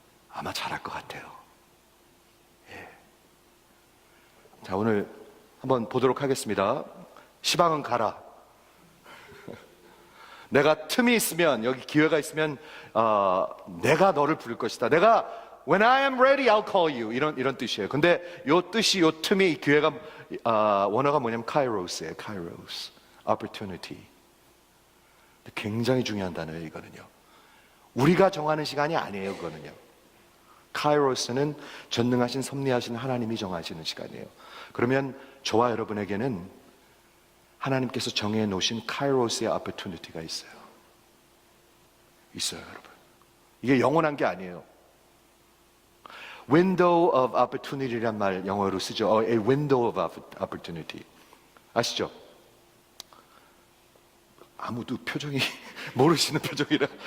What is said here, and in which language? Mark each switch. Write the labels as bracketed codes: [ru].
[ko] 아마 잘할 것 같아요. 예. 자, 오늘 한번 보도록 하겠습니다. 시방은 가라. 내가 틈이 있으면, 여기 기회가 있으면 내가 너를 부를 것이다. 내가 [en] When I am ready, I'll call you. [ko] 이런 뜻이에요. 근데 요 뜻이, 요 틈이, 이 기회가 원어가 뭐냐면 카이로스예요. 카이로스, opportunity. 굉장히 중요한 단어예요, 이거는요. 우리가 정하는 시간이 아니에요, 그거는요. 카이로스는 전능하신 섭리하신 하나님이 정하시는 시간이에요. 그러면 저와 여러분에게는 하나님께서 정해 놓으신 카이로스의 opportunity가 있어요. 있어요, 여러분. 이게 영원한 게 아니에요. [en] Window of opportunity [ko] 란 말 영어로 쓰죠. [en] A window of opportunity. [ko] 아시죠? 아무도 표정이 모르시는 표정이라.